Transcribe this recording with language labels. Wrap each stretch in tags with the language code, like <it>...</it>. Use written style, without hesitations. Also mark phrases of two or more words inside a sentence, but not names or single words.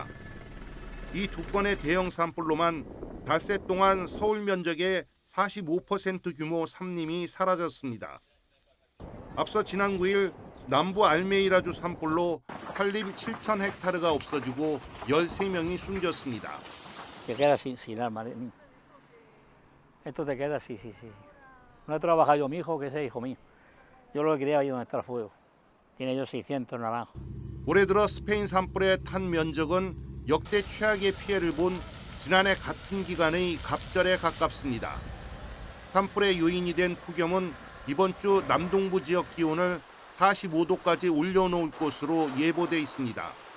<ko>이 두 건의 대형 산불로만 닷새 동안 서울 면적의 45% 규모 산림이 사라졌습니다. 앞서 지난 9일 남부 알메이라주 산불로 산림 7,000헥타르가 없어지고 13명이 숨졌습니다.</ko> <es>Esto te queda así, sí. No he trabajado yo, mi hijo, que ese hijo mío. Yo lo que quería ahí donde está el fuego. Tiene yo 600 naranjos.</es> <ko>올해 들어 스페인 산불의 탄 면적은 역대 최악의 피해를 본 지난해 같은 기간의 갑절에 가깝습니다. 산불의 요인이 된 폭염은 이번 주 남동부 지역 기온을 45도까지 올려놓을 것으로 예보돼 있습니다.</ko>